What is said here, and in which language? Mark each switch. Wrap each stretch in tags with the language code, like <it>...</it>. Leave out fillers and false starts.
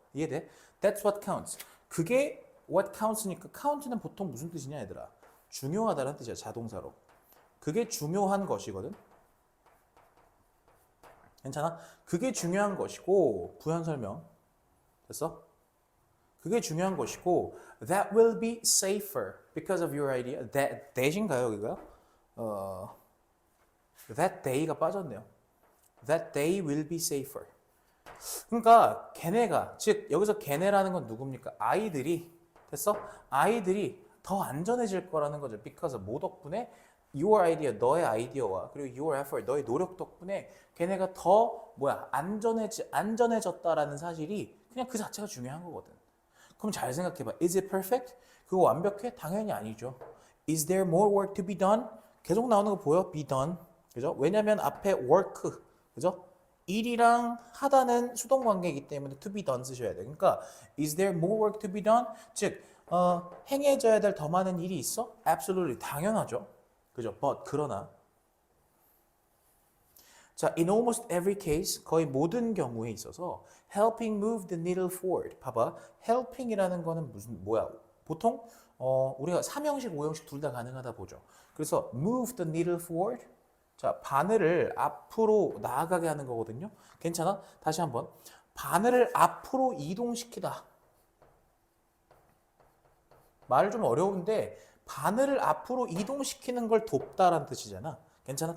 <ko>이해돼?</ko> <en>That's what counts.</en> <ko>그게</ko> <en>what counts</en> <ko>니까 count는 보통 무슨 뜻이냐 얘들아? 중요하다는 뜻이야. 자동사로. 그게 중요한 것이거든. 괜찮아? 그게 중요한 것이고 부연 설명 됐어? 그게 중요한 것이고</ko> <en>that will be safer because of your idea.</en> <ko>that인가요 여기가? that day가 빠졌네요.</ko> <en>that day will be safer.</en> <ko>그러니까 걔네가 즉 여기서 걔네라는 건 누굽니까? 아이들이 됐어? 아이들이 더 안전해질 거라는 거죠. because 뭐 덕분에?</ko> <en>your idea,</en> <ko>너의 아이디어와 그리고</ko> <en>your effort,</en> <ko>너의 노력 덕분에 걔네가 더 안전해졌다라는 사실이 그냥 그 자체가 중요한 거거든. 그럼 잘 생각해봐.</ko> <en>Is it perfect?</en> <ko>그거 완벽해? 당연히 아니죠.</ko> <en>Is there more work to be done?</en> <ko>계속 나오는 거 보여? be done. 그죠? 왜냐면 앞에 work, 그죠? 일이랑 하다는 수동 관계이기 때문에 to be done 쓰셔야 돼. 그러니까</ko> <en>is there more work to be done?</en> <ko>즉 행해져야 될 더 많은 일이 있어? Absolutely, 당연하죠. 그죠?</ko> <en>But</en> <ko>그러나 자,</ko> <en>in almost every case,</en> <ko>거의 모든 경우에 있어서</ko> <en>helping move the needle forward.</en> <ko>봐봐, helping이라는 거는 뭐야? 보통 우리가 3형식, 5형식 둘 다 가능하다 보죠. 그래서</ko> <en>move the needle forward.</en> <ko>자, 바늘을 앞으로 나아가게 하는 거거든요. 괜찮아? 다시 한번. 바늘을 앞으로 이동시키다. 말 좀 어려운데 바늘을 앞으로 이동시키는 걸 돕다라는 뜻이잖아. 괜찮아?</ko>